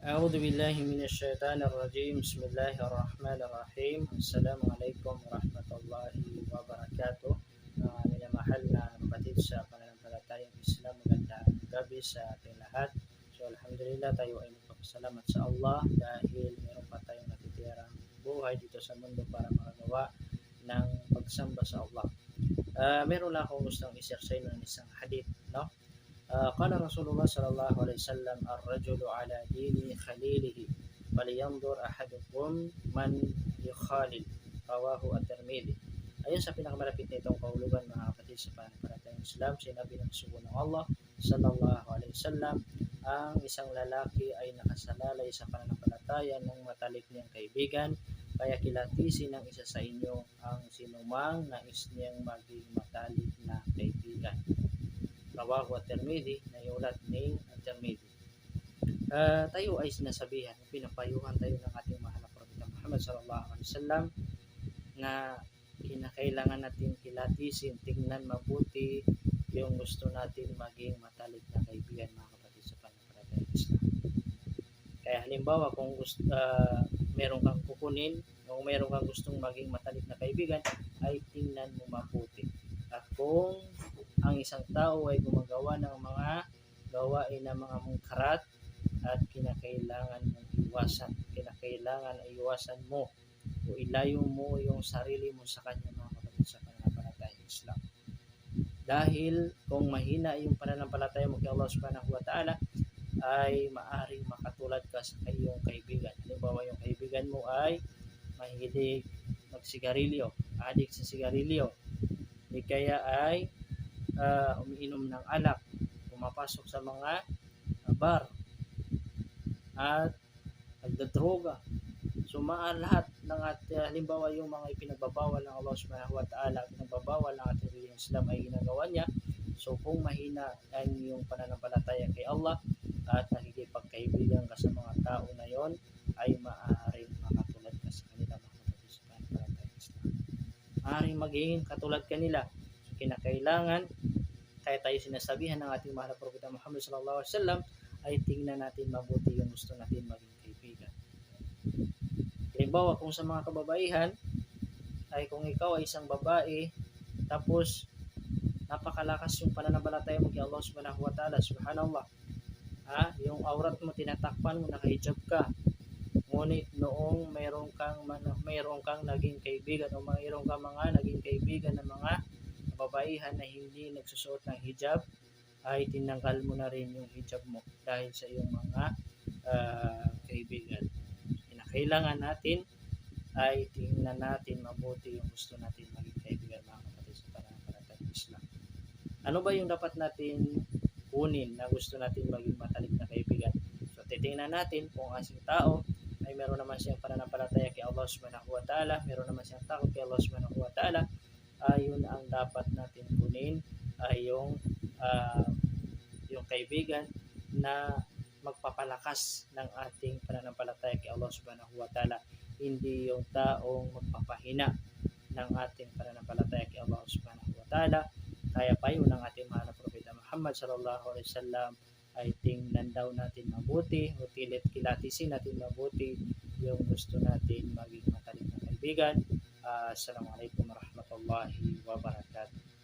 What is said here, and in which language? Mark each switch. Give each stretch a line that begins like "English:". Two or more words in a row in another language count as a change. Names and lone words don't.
Arabic: أعوذ بالله من الشيطان الرجيم بسم الله الرحمن الرحيم السلام عليكم ورحمة الله وبركاته.
Filipino: Minamahal na kapatid sa pananampalatayang Islam, magandang gabi sa ating lahat. So alhamdulillah, tayo ay magpapasalamat sa Allah dahil meron pa tayong natitirang buhay dito sa mundo para makagawa ng pagsamba sa Allah. Meron lang akong gustong i-share sa inyo ng isang hadith, no?
Arabic: قال رسول الله صلى الله عليه وسلم الرجل على دين خليله فلينظر أحدكم من يخالل رواه الترمذي.
Filipino: Ayon sa pinakamalapit na itong kahulugan, mga kapatid sa pananampalatayang Islam, sinabi ng sugo ng Allah
Arabic: صلى الله عليه وسلم,
Filipino: ang isang lalaki ay nakasalalay sa pananampalataya ng matalik niyang kaibigan, kaya kilatisin ng isa sa inyo ang sinumang nais niyang maging matalik na kaibigan.
Arabic: رواه الترمذي,
Filipino: na iulat ni at-Tirmidhi. Tayo ay sinasabihan, pinapayuhan tayo ng ating mahal na Propeta Muhammad
Arabic: صلى الله عليه وسلم
Filipino: na kinakailangan natin kilatisin, tingnan mabuti yung gusto natin maging matalik na kaibigan, mga kapatid sa pananampalatayang Islam. Kaya halimbawa kung meron kang kukunin o meron kang gustong maging matalik na kaibigan, ay tingnan mo mabuti. At kung ang isang tao ay gumagawa ng mga gawain ng mga mungkarat at kinakailangan mong iwasan, kinakailangan ay iwasan mo o ilayo mo yung sarili mo sa kanya, mga kapatid sa pananampalatayang Islam. Dahil kung mahina yung pananampalataya mo kay Allah
Arabic: سبحانه وتعالى,
Filipino: ay maaring makatulad ka sa iyong kaibigan. Halimbawa, yung kaibigan mo ay mahilig magsigarilyo, adik sa sigarilyo, di kaya ay umiinom ng alak, pumapasok sa mga bar at nagdadroga. So lahat ng halimbawa yung mga ipinagbabawal ng Allah
Arabic: سبحانه وتعالى,
Filipino: pinagbabawal ng ating relihiyong Islam ay ginagawa niya. So kung mahina ang iyong pananampalataya kay Allah at nakikipagkaibigan ka sa mga tao na yon, ay maaaring makatulad ka sa kanila, mga kapatid sa pananampalatayang Islam. Maaaring maging katulad kanila. So kinakailangan, kaya tayo sinasabihan ng ating mahal na Propeta Muhammad
Arabic: صلى الله عليه وسلم,
Filipino: ay tingnan natin mabuti yung gusto natin maging kaibigan. Halimbawa, kung sa mga kababaihan, ay kung ikaw ay isang babae, tapos napakalakas yung pananampalataya mo kay Allah
Arabic: سبحانه وتعالى,
Filipino: subhanallah, yung aurat mo tinatakpan mo, nakahijab ka, ngunit noong mayroon kang naging kaibigan o mayroon kang mga naging kaibigan ng mga kababaihan na hindi nagsusuot ng hijab, ay tinanggal mo na rin yung hijab mo dahil sa iyong mga kaibigan. Kinakailangan natin ay tingnan natin mabuti yung gusto natin maging kaibigan, mga kapatid sa pananampalatayang Islam. Ano ba yung dapat natin kunin na gusto natin maging matalik na kaibigan? So titingnan natin kung asing tao ay meron naman siyang pananampalataya kay Allah
Arabic: سبحانه وتعالى,
Filipino: meron naman siyang takot kay Allah
Arabic: سبحانه وتعالى,
Filipino: yun ang dapat natin kunin, ay yung kaibigan na magpapalakas ng ating pananampalataya kay Allah
Arabic: سبحانه وتعالى,
Filipino: hindi yung taong magpapahina ng ating pananampalataya kay Allah
Arabic: سبحانه وتعالى.
Filipino: Kaya payo ng ating mahal na Propeta Muhammad
Arabic: صلى الله عليه وسلم
Filipino: ay tingnan daw natin mabuti o kilatisin natin mabuti yung gusto natin maging matalik na kaibigan.
Arabic: السلام عليكم ورحمة الله وبركاته.